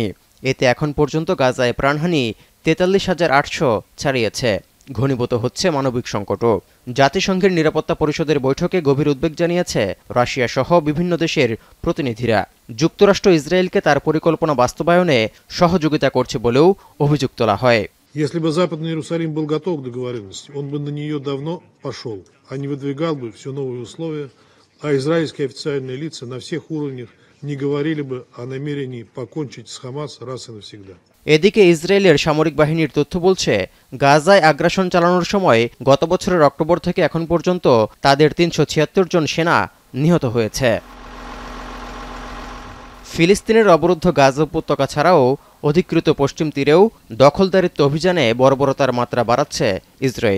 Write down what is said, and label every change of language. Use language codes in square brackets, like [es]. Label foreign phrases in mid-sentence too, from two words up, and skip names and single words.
[bn] এতে এখন পর্যন্ত গাজায় প্রাণহানি ৪৩,৮০০ ছাড়িয়েছে। ঘনীভূত হচ্ছে মানবিক সংকটও। জাতিসংঘের নিরাপত্তা পরিষদের বৈঠকে গভীর উদ্বেগ জানিয়েছে রাশিয়া সহ বিভিন্ন দেশের প্রতিনিধিরা। যুক্তরাষ্ট্র ইসরায়েলকে তার পরিকল্পনা বাস্তবায়নে সহযোগিতা করছে বলেও অভিযোগ তোলা হয়। [ru] Если бы Западный Иерусалим был готов к договоренности, он бы на нее давно пошел, а не выдвигал бы все новые условия, а израильские официальные лица на всех уровнях не говорили бы о намерении покончить с Хамас раз и навсегда. [bn] এদিকে ইসরায়েলের সামরিক বাহিনীর তথ্য বলছে, গাজায় আগ্রাসন চালানোর সময় গত বছরের অক্টোবর থেকে এখন পর্যন্ত তাদের ৩৭৬ জন সেনা নিহত হয়েছে। ফিলিস্তিনের অবরুদ্ধ গাজা উপত্যকা ছাড়াও অধিকৃত পশ্চিম তীরেও দখলদারিত্ব অভিযানে বর্বরতার মাত্রা বাড়াচ্ছে ইসরায়েল।